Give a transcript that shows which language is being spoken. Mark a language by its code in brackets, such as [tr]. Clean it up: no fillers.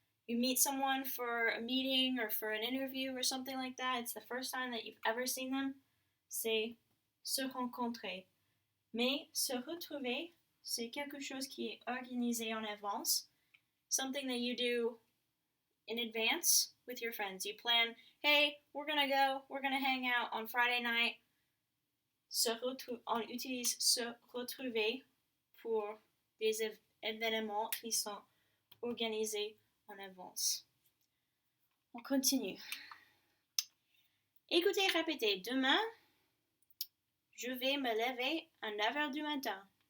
[en] You meet someone for a meeting or for an interview or something like that. It's the first time that you've ever seen them. [fr] C'est se rencontrer. Mais se retrouver, c'est quelque chose qui est organisé en avance. [en] Something that you do in advance with your friends. You plan, hey, we're gonna hang out on Friday night. [fr] On utilise se retrouver pour des événements qui sont organisés en avance. On continue. Écoutez, répétez. Demain, je vais me lever à 9h du matin.